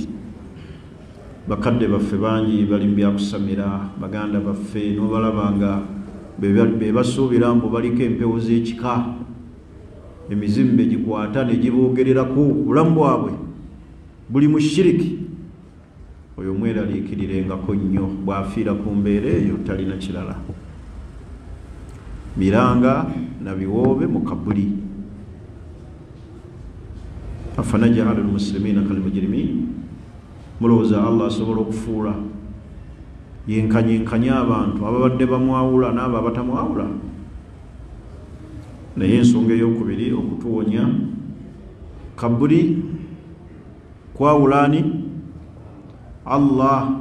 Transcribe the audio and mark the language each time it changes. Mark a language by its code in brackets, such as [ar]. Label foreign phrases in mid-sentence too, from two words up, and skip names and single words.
[lg] Bakadde baffe bangi bali mu byakusamira, baganda baffe n'obalaba nga be basuubira mbu baliko empewo z'ekika, emizimu be gikwata ne giboogererako obulamu bwabwe buli mu shiriki. Oyo mweraliikirirengako nnyo, bw'afiira ku mbeera eyo talina kirala. Miranga na biwoobe mu kabuli. [ar] أفنجعل المسلمين كالمجرمين. [lg] Mulowooza Allah asobola okufuula yenkanyenkanya abantu ababadde bamwawula n'abo abatamwawula? Naye ensonga ey'okubiri okutuwonya kabuli kwawulani Allah.